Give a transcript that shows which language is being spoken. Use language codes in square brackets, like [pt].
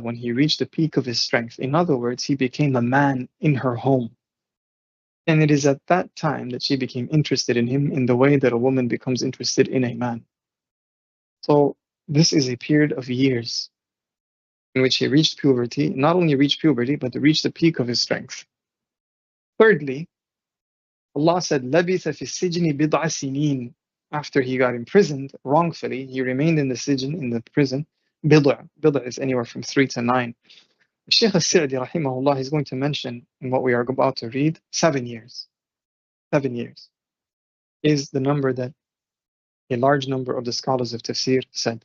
[en] When he reached the peak of his strength. In other words, he became a man in her home. And it is at that time that she became interested in him in the way that a woman becomes interested in a man. So this is a period of years in which he reached puberty, not only reached puberty, but reached the peak of his strength. Thirdly, Allah said, [ar] لَبِثَ فِي السِّجْنِ بِضْعَ سِنِينَ. [en] After he got imprisoned wrongfully, he remained in the prison. Bid'a is anywhere from 3 to 9. Shaykh al-Sa'di rahimahullah is going to mention in what we are about to read 7 years. 7 years is the number that a large number of the scholars of tafsir said.